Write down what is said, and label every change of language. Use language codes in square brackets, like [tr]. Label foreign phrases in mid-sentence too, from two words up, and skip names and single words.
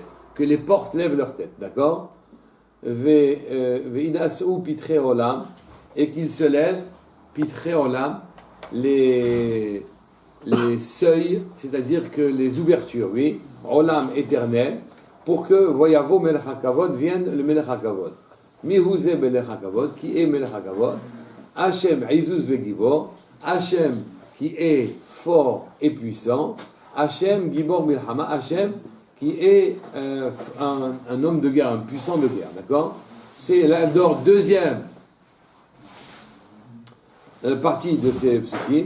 [fr] Que les portes lèvent leurs têtes. D'accord? [he] והנשאו פתחי עולם. [fr] Et qu'ils se lèvent, [he] פתחי עולם, [fr] les seuils, c'est-à-dire que les ouvertures, oui, olam éternel, pour que [he] ויבוא מלך הכבוד [fr] vienne le [he] מלך הכבוד. Mihouze melech hakavod, [fr] qui est [he] מלך הכבוד, השם עזוז וגבור, [fr] Hachem qui est fort et puissant, [he] השם גבור מלחמה, [fr] Hachem qui est un homme de guerre, un puissant de guerre, d'accord? C'est la deuxième partie de ces psukim.